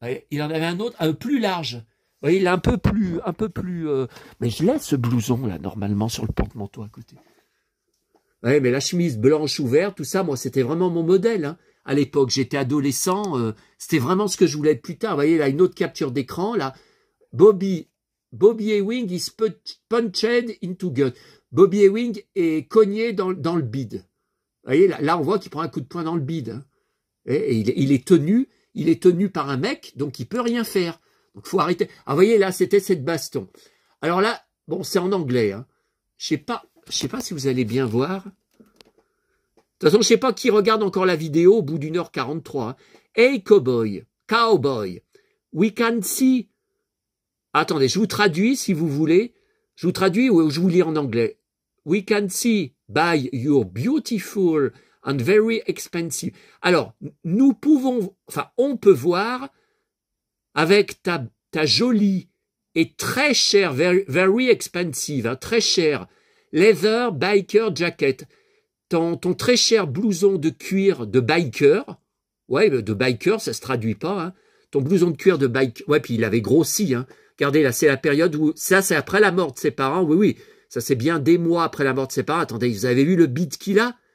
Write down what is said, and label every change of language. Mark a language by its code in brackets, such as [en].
[fr] Il en avait un autre, un plus large. Vous voyez, il est un peu plus. Mais je laisse ce blouson là normalement sur le porte-manteau à côté. Ouais, mais la chemise blanche ouverte, tout ça, moi, c'était vraiment mon modèle. Hein. À l'époque, j'étais adolescent, c'était vraiment ce que je voulais être plus tard. Vous voyez, là, une autre capture d'écran, là. [en] Bobby Ewing is punched into gut. [fr] Bobby Ewing est cogné dans le bide. Vous voyez, là, on voit qu'il prend un coup de poing dans le bide. Hein. Et il est tenu. Il est tenu par un mec, donc il peut rien faire. Donc faut arrêter. Ah, vous voyez, là, c'était cette baston. Alors là, bon, c'est en anglais. Hein. Je sais pas si vous allez bien voir. De toute façon, je sais pas qui regarde encore la vidéo au bout d'1h43. Hein. [en] Hey, cowboy, we can see... [fr] Attendez, je vous traduis si vous voulez. Je vous traduis ou je vous lis en anglais. [en] We can see by your beautiful... and very expensive. [fr] Alors, on peut voir avec ta jolie et très chère, [en] very expensive, [fr] hein, très chère, [en] leather biker jacket, [fr] ton très cher blouson de cuir de biker, ouais, de biker, ça se traduit pas, hein, ton blouson de cuir de biker, ouais, puis il avait grossi, hein, regardez, là, c'est la période où, ça, c'est après la mort de ses parents, oui, ça c'est bien des mois après la mort de ses parents, attendez, vous avez vu le bide qu'il a?